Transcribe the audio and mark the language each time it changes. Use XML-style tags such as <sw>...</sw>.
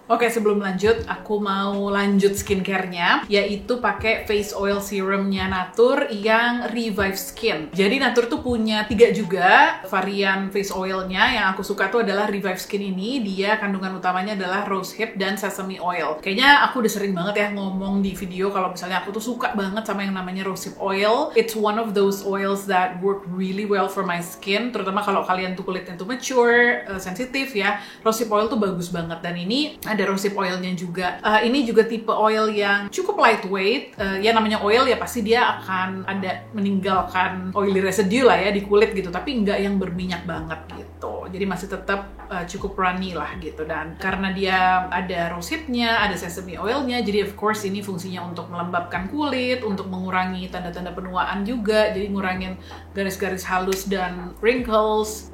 <id>Oke, sebelum lanjut, aku mau lanjut skincare-nya, yaitu pakai face oil serumnya Natur yang Revive Skin. Jadi Natur tuh punya 3 juga varian face oilnya. Yang aku suka tuh adalah Revive Skin ini, dia kandungan utamanya adalah rosehip dan sesame oil. Kayaknya aku udah sering banget ya ngomong di video kalau misalnya aku tuh suka banget sama yang namanya rosehip oil.</id> <en>It's one of those oils that work really well for my skin,</en> <id>terutama kalau kalian tuh kulitnya tuh mature, sensitif ya. Rosehip oil tuh bagus banget, dan ini ada rosehip oilnya juga. Ini juga tipe oil yang cukup lightweight. Ya namanya oil ya pasti dia akan ada meninggalkan oily residue lah ya di kulit gitu, tapi nggak yang berminyak banget gitu. Jadi masih tetap cukup runny lah gitu. Dan karena dia ada rosehipnya, ada sesame oilnya, jadi</id> <en>of course</en> <id>ini fungsinya untuk melembabkan kulit, untuk mengurangi tanda-tanda penuaan juga, jadi ngurangin garis-garis halus dan wrinkles.</id>